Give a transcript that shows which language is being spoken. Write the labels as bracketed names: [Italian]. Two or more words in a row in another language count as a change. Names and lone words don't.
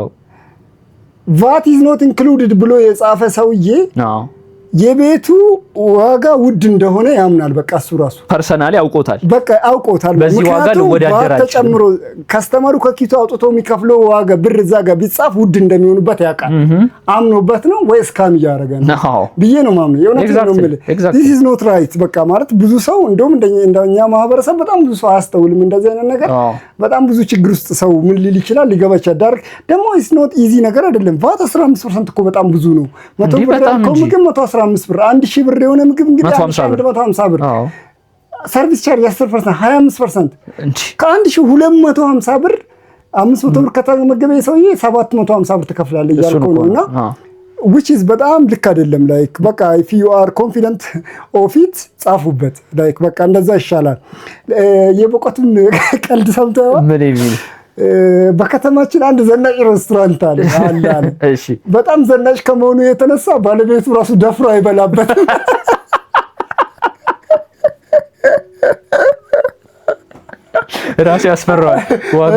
[English] VAT is not included [Amharic] ብሎ የጻፈ ሰውዬ የቤቱ ዋጋ ውድ እንደሆነ ያምናል። በቃ እሱ ራሱ ፐርሰናሊ አውቆታል። በቃ አውቆታል። በዚህ ዋጋ ለወዳደራችሁ ተጨምሮ ከስተመሩ ከኪቱ አውጥቶ የሚከፍለው ዋጋ ብር እዛ ጋር ቢጻፍ ውድ እንደሚሆንበት ያውቃል። አምኖበት ነው ወይ ስካም እያደረገ ነው ብዬ ነው ማምነው። የእውነት ነው የምልህ [English] this is not [Amharic] right። በቃ ማለት ብዙ ሰው እንደውም እንደኛ ማህበረሰብ በጣም ብዙ ሰው አያስተውልም እንደዚህ አይነት ነገር። በጣም ብዙ ችግር ውስጥ ሰው ምን ሊል ይችላል ሊገባ ይችላል። ዳርክ ደግሞ [English] it's not easy [Amharic] ነገር አይደለም። ቫት 15% እኮ በጣም ብዙ ነው። 100 ብር ከምግብ 115 ብር 1000 ብር የሆነ ምግብ እንግዲህ 150 ብር [English] service charge [Amharic] 10% 25% ከ1250 ብር 500 ብር ከተመገበ ሰውዬ 750 ብር ትከፍላለህ እያልኩ ነውና [English] which is [Amharic] በጣም ልክ አይደለም። ላይክ በቃ [English] if you are confident of it [Amharic] ጻፉበት። ላይክ በቃ እንደዛ ይሻላል። የበቆቱን ቀልድ ሰምተው ምን ይል በከተማችን አንድ ዘናጭ ሬስቶራንት አለ። እሺ በጣም ዘናጭ ከመሆኑ የተነሳ ባለቤቱ ራሱ ደፍሮ አይበላበት። ራሱ ያስፈራል። ዋጋው